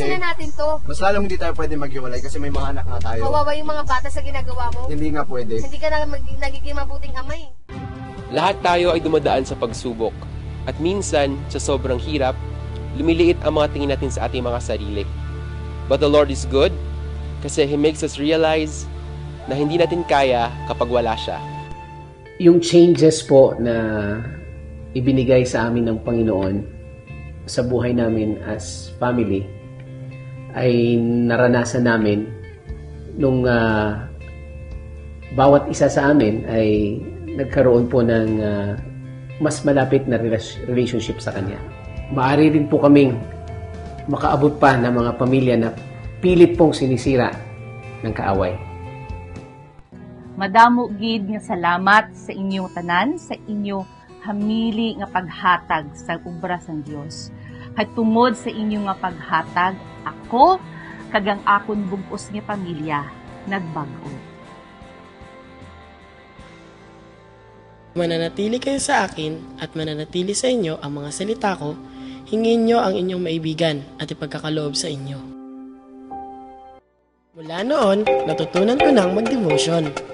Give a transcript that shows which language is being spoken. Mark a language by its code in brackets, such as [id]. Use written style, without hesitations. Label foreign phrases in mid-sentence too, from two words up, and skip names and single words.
[tl] pwede. na natin to. Mas lalong hindi tayo pwede maghiwalay kasi may mga anak nga tayo. Kawawa yung mga bata sa ginagawa mo. Hindi nga pwede. Hindi ka na nagiging mabuting amay. Lahat tayo ay dumadaan sa pagsubok. At minsan, sa sobrang hirap, lumiliit ang mga tingin natin sa ating mga sarili. [en] But the Lord is good kasi He makes us realize [tl] na hindi natin kaya kapag wala siya. Yung changes po na ibinigay sa amin ng Panginoon sa buhay namin [en] as family [tl] ay naranasan namin nung bawat isa sa amin ay nagkaroon po ng mas malapit na relationship sa Kanya. Maaari din po kaming makaabot pa ng mga pamilya na pilit pong sinisira ng kaaway. [hil] Madamo gid nga salamat sa inyong tanan, sa inyo hamili nga paghatag sa obra sang Dios. At tungod sa inyo nga paghatag, ako kagang akon bug-os nga pamilya nagbag-o. [tl] Mananatili kayo sa akin at mananatili sa inyo ang mga salita ko. Hingin nyo ang inyong maibigan at ipagkakaloob sa inyo. Mula noon, natutunan ko nang mag-devotion.